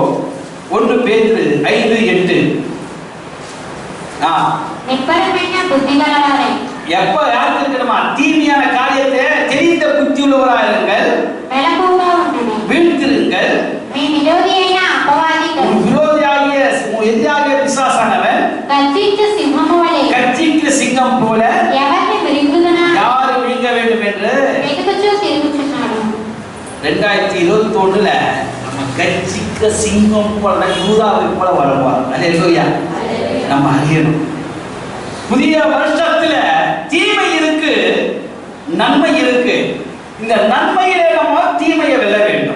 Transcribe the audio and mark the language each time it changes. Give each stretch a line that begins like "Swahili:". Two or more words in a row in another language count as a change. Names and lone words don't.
Tamil: 1 பேதுரு 5:8. எப்ப யாருக்கு இருக்கணுமா? தீமையான காரியத்தை தெரிந்த புத்தி உள்ளவராக இருங்கள், வீழ்த்திருங்கள். விரோதியாகிய பிசாசானவன்
Telugu: గర్జించు సింహము వలె
Tamil: கர்ஜிக்கிற சிங்கம் போல
Telugu: ఎవరిని విరుగుదునా
Tamil: யார் விழுங்க வேண்டும் என்று
Telugu: వెతుకుచూ తిరుగుచున్నాడు.
Tamil: 2021 நம்ம கர்ஜிக்கிற சிங்கம் போல யூதாவை போல வருவார். அல்லேலூயா. நம்ம அறியணும். புதிய வருஷத்துல தீமை இருக்கு, நன்மை இருக்கு. இந்த நன்மையிலே நம்ம தீமையை வெல்ல வேண்டும்.